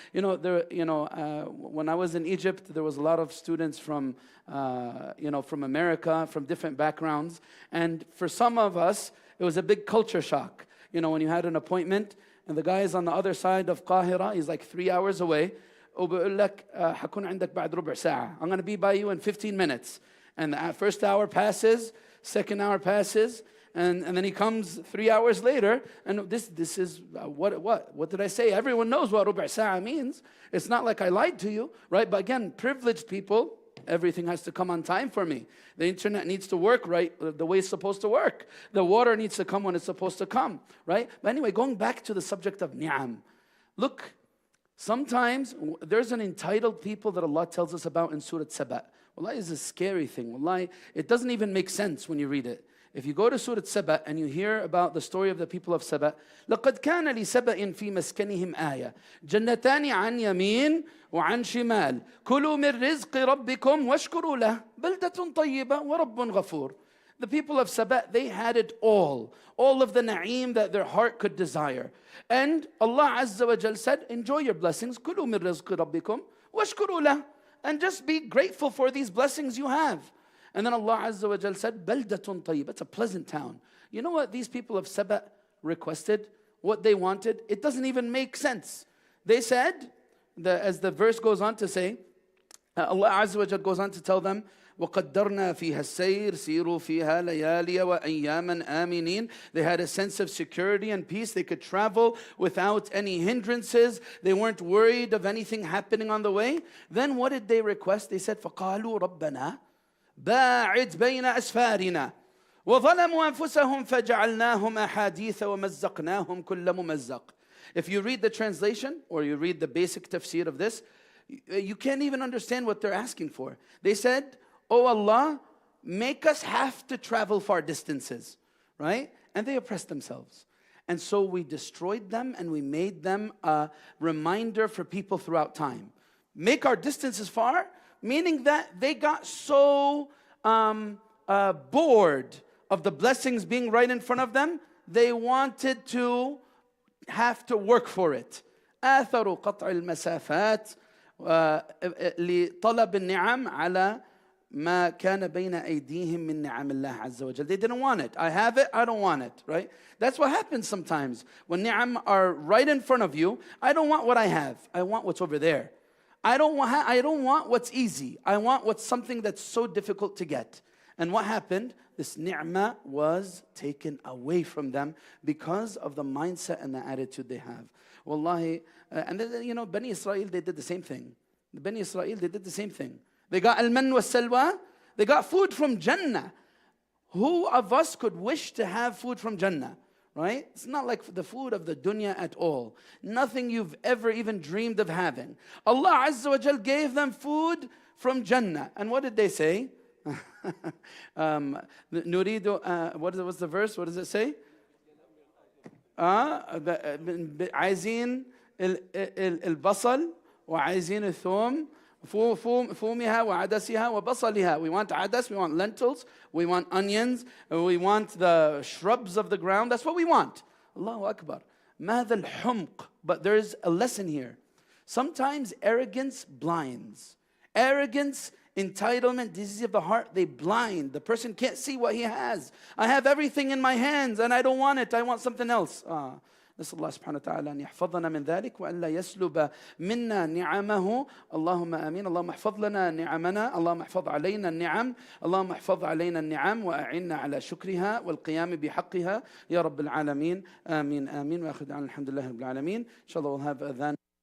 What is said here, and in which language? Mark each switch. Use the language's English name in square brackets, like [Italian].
[English] When I was in Egypt, there was a lot of students from America, from different backgrounds, and for some of us, it was a big culture shock. When you had an appointment, and the guy is on the other side of Qahira, he's like 3 hours away. [Arabic] وبقول لك حكون عندك بعد ربع ساعة. [English] I'm going to be by you in 15 minutes. And the first hour passes, second hour passes, and then he comes 3 hours later, and this is what did I say? Everyone knows what [Arabic] ربع ساعة [English] means. It's not like I lied to you, right? But again, privileged people, everything has to come on time for me. The internet needs to work right the way it's supposed to work. The water needs to come when it's supposed to come, right? But anyway, going back to the subject of ni'am. Look, sometimes there's an entitled people that Allah tells us about in Surah Saba. Wallahi, it's a scary thing. Wallahi, it doesn't even make sense when you read it. If you go to Surah Saba and you hear about the story of the people of Saba, [Arabic] لَقَدْ كَانَ لِسَبَإٍ فِي مَسْكَنِهِمْ آيَةٌ جَنَّتَانِ عَنْ يَمِينٍ وعن شمال كلوا من رزق ربكم واشكروا له بلدة طيبة ورب غفور. [English] The people of Saba, they had it all of the na'im that their heart could desire. And Allah Azza wa Jal said, enjoy your blessings, [Arabic] كلوا من رزق ربكم واشكروا له, [English] and just be grateful for these blessings you have. And then Allah Azza wa Jal said, [Arabic] بلدة طيبة, [English] it's a pleasant town. You know what these people of Saba requested? What they wanted? It doesn't even make sense. They said, as the verse goes on to say, Allah Azza wa Jal goes on to tell them, [Arabic] وَقَدَّرْنَا فِيهَا السَّيْرِ سِيرُوا فِيهَا لَيَالِيَ وَأَيَّامًا آمِنِينَ. [English] They had a sense of security and peace. They could travel without any hindrances. They weren't worried of anything happening on the way. Then what did they request? They said, [Arabic] فَقَالُوا رَبَّنَا بَاعِدْ بَيْنَ أَسْفَارِنَا وَظَلَمُوا أَنفُسَهُمْ فَجَعَلْنَاهُمْ أَحَادِيثَ وَمَزَّقْنَاهُمْ كُلَّ مُمَزَّقٍ. [English] If you read the translation or you read the basic tafsir of this, you can't even understand what they're asking for. They said, oh Allah, make us have to travel far distances, right? And they oppressed themselves. And so we destroyed them and we made them a reminder for people throughout time. Make our distances far, meaning that they got so bored of the blessings being right in front of them, they wanted to have to work for it. [Arabic] آثروا قطع المسافات لطلب النعم على ما كان بين أيديهم من نعم الله عز وجل. [English] They didn't want it. I have it, I don't want it, right? That's what happens sometimes. When ni'am are right in front of you, I don't want what I have. I want what's over there. I don't want what's easy. I want what's something that's so difficult to get. And what happened? This ni'mah was taken away from them because of the mindset and the attitude they have. Wallahi, and then, Bani Israel, they did the same thing. The Bani Israel, they did the same thing. They got al-man wa salwa. They got food from Jannah. Who of us could wish to have food from Jannah? Right? It's not like the food of the dunya at all. Nothing you've ever even dreamed of having. Allah Azza wa Jal gave them food from Jannah. And what did they say? Nuridu, what's the verse? What does it say? [Arabic] عايزين البصل وعايزين الثوم فومها وعدسها وبصلها. [English] We want adas, we want lentils, we want onions, we want the shrubs of the ground. That's what we want. Allahu Akbar. [Arabic] ماذا الحمق. [English] But there's a lesson here. Sometimes arrogance blinds. Arrogance, entitlement, disease of the heart, they blind. The person can't see what he has. I have everything in my hands and I don't want it. I want something else. [Arabic] نسأل الله سبحانه وتعالى أن يحفظنا من ذلك وأن لا يسلب منا نعمه. اللهم آمين. اللهم احفظ لنا نعمنا. اللهم احفظ علينا النعم. اللهم احفظ علينا النعم وأعنا على شكرها والقيام بحقها يا رب العالمين. آمين آمين. وآخر دعوانا الحمد لله رب العالمين. إن شاء الله [English] we'll have adhan.